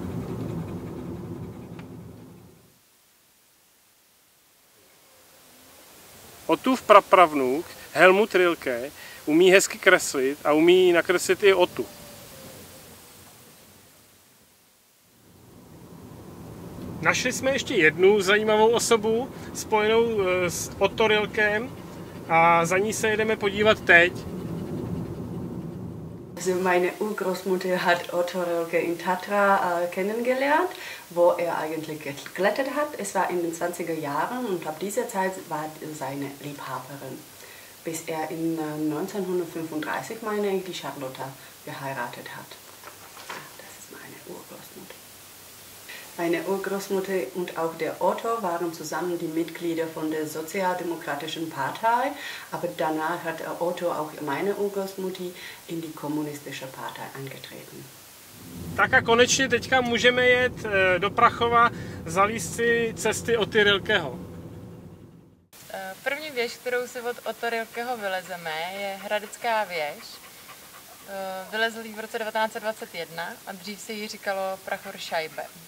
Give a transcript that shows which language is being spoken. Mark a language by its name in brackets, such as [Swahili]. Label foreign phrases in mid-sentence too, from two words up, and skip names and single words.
[Czech] Ottův prapravnuk Helmut Rilke umí hezky kreslit a umí nakreslit i Ottu. Našli jsme ještě jednu zajímavou osobu spojenou s Otto Rilkem a za ní se jedeme podívat teď. [German] Also meine Urgroßmutter hat Otto Rilke in Tatra kennengelernt, wo er eigentlich geklettert hat. Es war in den 20er Jahren und ab dieser Zeit war seine Liebhaberin. Bis er in 1935, meine ich, die Charlotte geheiratet hat. Das ist meine Urgroßmutter. Meine Urgroßmutter und auch der Otto waren zusammen die Mitglieder von der Sozialdemokratischen Partei, aber danach hat Otto auch meine Urgroßmutter in die kommunistische Partei eingetreten. [Czech] Tak a konečně teďka můžeme jet do Prachova zalízt si cesty Otty Rilkeho. První věž, kterou si od Otto Rilkeho vylezeme, je Hradecká věž. Vylezl ji v roce 1921 a dřív se jí říkalo Prachorscheibe.